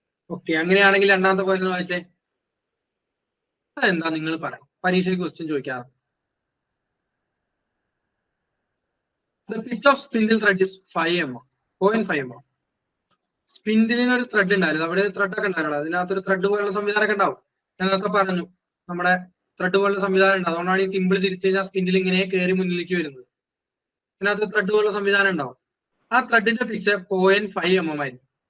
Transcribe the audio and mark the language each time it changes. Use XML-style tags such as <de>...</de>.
<ml>Okay, അങ്ങനെയാണെങ്കിൽ രണ്ടാമത്തെ point വായിച്ചേ. അതെന്താ നിങ്ങൾ പറയാം, പരീക്ഷയ്ക്ക് question ചോദിക്കാറ്.</ml> <en>The pitch of spindle thread is 5 mm, 0.5 mm.</en> <ml>സ്പിൻഡിലിന് ഒരു ത്രെഡ് ഉണ്ടായിരുന്നു, അവിടെ ത്രെഡ് ഒക്കെ ഉണ്ടായിരുന്നു. അതിനകത്തൊരു ത്രെഡ് പോലുള്ള സംവിധാനമൊക്കെ ഉണ്ടാവും. ഞങ്ങളൊക്കെ പറഞ്ഞു നമ്മുടെ ത്രെഡ് പോലുള്ള സംവിധാനം ഉണ്ട്. അതുകൊണ്ടാണ് ഈ തിമ്പിൾ തിരിച്ചു കഴിഞ്ഞാൽ സ്പിൻഡിൽ ഇങ്ങനെ കയറി മുന്നിലേക്ക് വരുന്നത്. അതിനകത്ത് ത്രെഡ് പോലുള്ള സംവിധാനം ഉണ്ടാവും. ആ ത്രെഡിന്റെ പിച്ച് 0.5 mm ആയിരിക്കും.</ml>